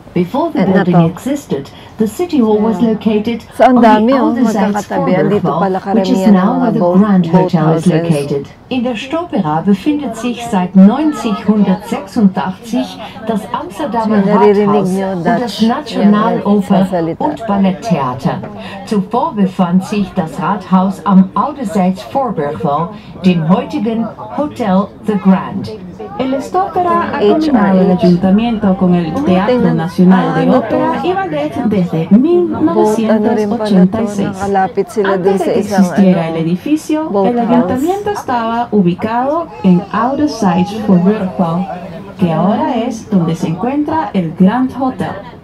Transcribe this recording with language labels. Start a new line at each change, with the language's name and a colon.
English: Before the building existed, the City Hall was located on the Ouderzijds Voorburgwal, which is now where the Grand Hotel is located.
German: In der Stopera befindet sich seit 1986 das Amsterdamer Rathaus und das Nationaloper- und Balletttheater. Zuvor befand sich das Rathaus am Ouderzijds Voorburgwal, dem heutigen Hotel The Grand.
Spanish: El Stopera ha combinado el ayuntamiento con el Teatro Nacional de Ópera y Ballet desde 1986. Antes de que existiera el edificio, el ayuntamiento estaba ubicado en Ouderzijds Voorburgwal, que ahora es donde se encuentra el Grand Hotel.